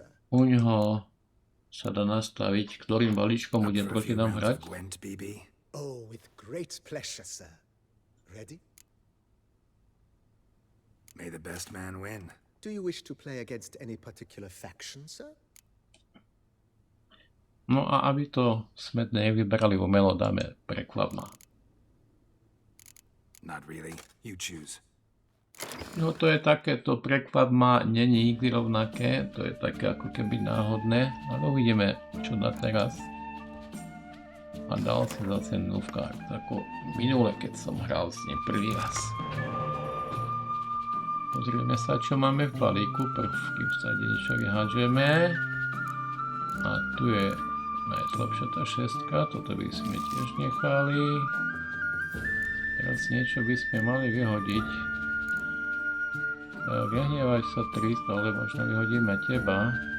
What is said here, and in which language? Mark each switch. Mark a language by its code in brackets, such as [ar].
[sk] U ňoho sa dá nastaviť, ktorým balíčkom bude proti nám hrať. [en] Oh, with great pleasure, sir. Ready? May the best man win. Do you wish to play against any particular faction, sir? [sk] No a aby to sme nevyberali umelo, dáme prekvap ma. [en] Not really. You choose. [sk] No to je takéto, prekvap ma není nikdy rovnaké, to je také ako keby náhodné, ale uvidíme, čo dá teraz. A dal si zase Nilfgaard, ako minule, keď som hral s ním prvý raz. Pozrieme sa, čo máme v balíku, prvky v sade niečo vyhádžeme. A tu je najslabšia tá šestka, toto by sme tiež nechali. Teraz niečo by sme mali vyhodiť. Nehnevaj sa 300, ale možno vyhodíme teba.